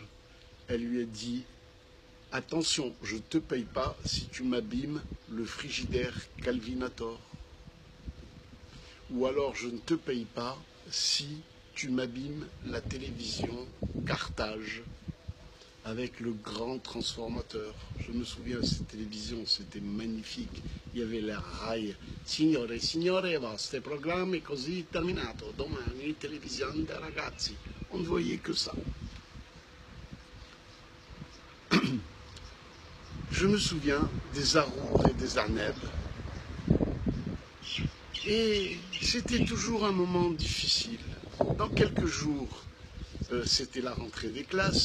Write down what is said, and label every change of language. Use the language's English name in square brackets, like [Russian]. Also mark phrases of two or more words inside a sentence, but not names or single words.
[French] Elle lui a dit « Attention, je ne te paye pas si tu m'abîmes le frigidaire Calvinator. Ou alors je ne te paye pas si tu m'abîmes la télévision Carthage avec le grand transformateur. » Je me souviens de cette télévision, c'était magnifique. Il y avait la RAI. [Italian] Signore e signore, vostro programma è così terminato. Domani televisione dei ragazzi. [French] On ne voyait que ça. Je me souviens des Arours et des Arnèbres. Et c'était toujours un moment difficile. Dans quelques jours, c'était la rentrée des classes.